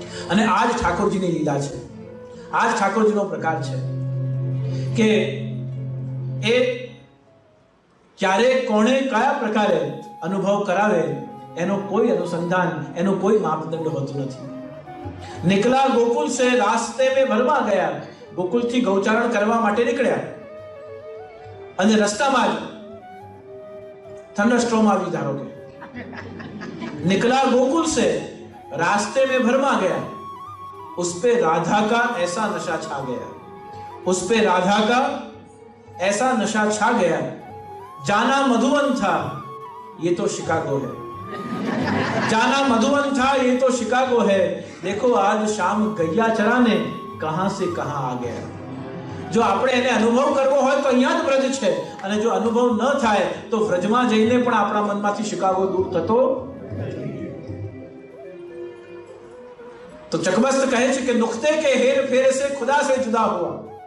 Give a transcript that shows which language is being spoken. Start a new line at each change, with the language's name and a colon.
Gujarati: અને આ જ ઠાકોરજીની લીલા છે, આ જ ઠાકોરજીનો પ્રકાર છે કે એ ક્યારે કોણે કયા પ્રકારે અનુભવ કરાવે એનો કોઈ અનુસંધાન, એનો કોઈ માપદંડ હોતું નથી.
Hindi: નિકલા ગોકુલ સે રાસ્તે में भरमा गया,
Gujarati: ગોકુલથી ગૌચારણ કરવા માટે નીકળ્યા અને રસ્તામાં જ થંડરસ્ટોર્મ આવી. ધારો કે
Hindi: निकला गोकुल से रास्ते में भरमा गया, उस पे राधा का ऐसा नशा छा गया, उस पे राधा का ऐसा नशा छा गया, जाना मधुवन था ये तो शिकागो है, जाना मधुवन था ये तो शिकागो है, देखो आज शाम गैया चराने कहां से कहां आ गया.
Gujarati: જો આપણે એને અનુભવ કરવો હોય તો અહીંયા જ વ્રજ છે, અને જો અનુભવ ન થાય તો વ્રજમાં જઈને પણ આપણા મનમાંથી શિકાગો દૂર થતો. તો ચકબસ્ત કહે છે કે
Hindi: નુક્તે કે હેર ફેર સે ખુદા સે જુદા હુઆ.